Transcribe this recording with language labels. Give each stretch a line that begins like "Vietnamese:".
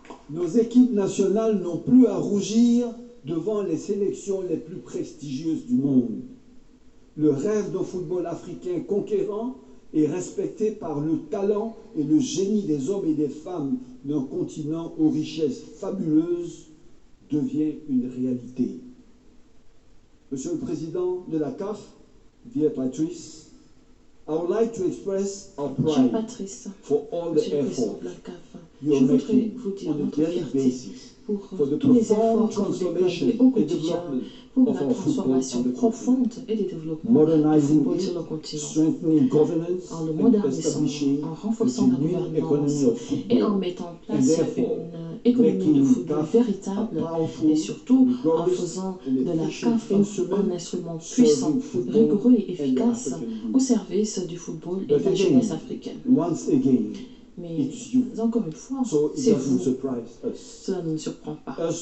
French: Nos équipes nationales n'ont plus à rougir devant les sélections les plus prestigieuses du monde. Le rêve d'un football africain conquérant et respecté par le talent et le génie des hommes et des femmes d'un continent aux richesses fabuleuses devient une réalité. Monsieur le Président de la CAF,
English: dear Patrice, I would like to express our pride for all the efforts you are making on a daily basis for the profound transformation and development of our football on the continent, modernizing it, strengthening governance, and establishing a genuine economy of football, and therefore
French: économie de football véritable et surtout en faisant de la CAF un instrument puissant, rigoureux et efficace au service du football et de la jeunesse africaine. Mais encore une fois, c'est vous. Cela ne nous surprend pas.